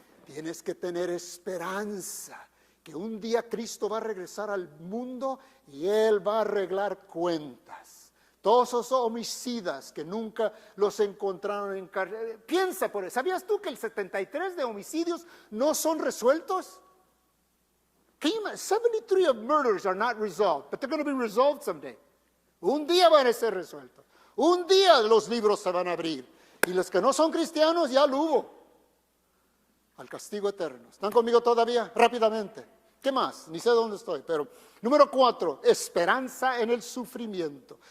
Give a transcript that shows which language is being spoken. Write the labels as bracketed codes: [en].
[es] Tienes que tener esperanza que un día Cristo va a regresar al mundo y Él va a arreglar cuentas. Todos esos homicidas que nunca los encontraron en cárcel. Piensa por eso. ¿Sabías tú que el 73 de homicidios no son resueltos? [en] 73 of murders are not resolved, but they're going to be resolved someday. [es] Un día van a ser resueltos. Un día los libros se van a abrir. Y los que no son cristianos ya lo hubo. Al castigo eterno. ¿Están conmigo todavía? Rápidamente. ¿Qué más? Ni sé dónde estoy, pero número 4, esperanza en el sufrimiento.